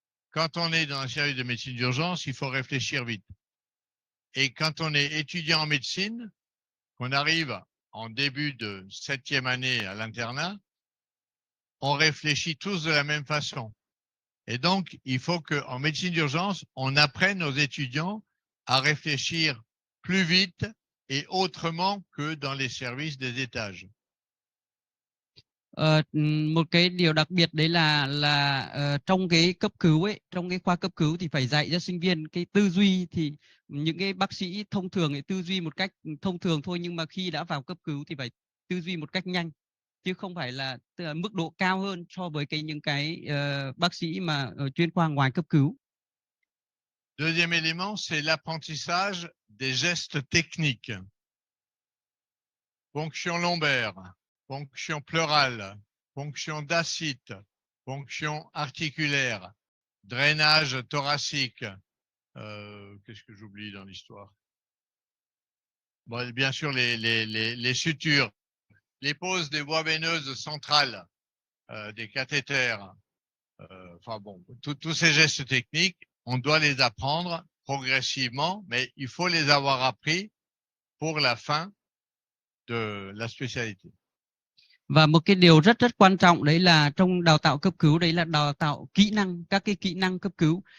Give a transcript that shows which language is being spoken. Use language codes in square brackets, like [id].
[fr] Quand on est dans un service de médecine d'urgence, il faut réfléchir vite. Et quand on est étudiant en médecine, qu'on arrive en début de 7e année à l'internat, on réfléchit tous de la même façon. Et donc, il faut qu'en médecine d'urgence, on apprenne aux étudiants à réfléchir plus vite et autrement que dans les services des étages. [vi] Một cái điều đặc biệt đấy là trong cái cấp cứu ấy, trong cái khoa cấp cứu thì phải dạy cho sinh viên cái tư duy. Thì những cái bác sĩ thông thường thì tư duy một cách thông thường thôi, nhưng mà khi đã vào cấp cứu thì phải tư duy một cách nhanh, chứ không phải là mức độ cao hơn so với những cái bác sĩ mà ở chuyên khoa ngoài cấp cứu. [fr] Deuxième élément, c'est l'apprentissage des gestes techniques. Ponction lombaire, ponction pleurale, ponction d'ascite, ponction articulaire, drainage thoracique. Qu'est-ce que j'oublie dans l'histoire? Bon, bien sûr, les sutures, les poses des voies veineuses centrales, des cathéters. Enfin bon, tous ces gestes techniques, on doit les apprendre progressivement, mais il faut les avoir appris pour la fin de la spécialité. [vi] Và một cái điều rất quan trọng đấy là trong đào tạo cấp cứu, đấy là đào tạo kỹ năng, các cái kỹ năng cấp cứu.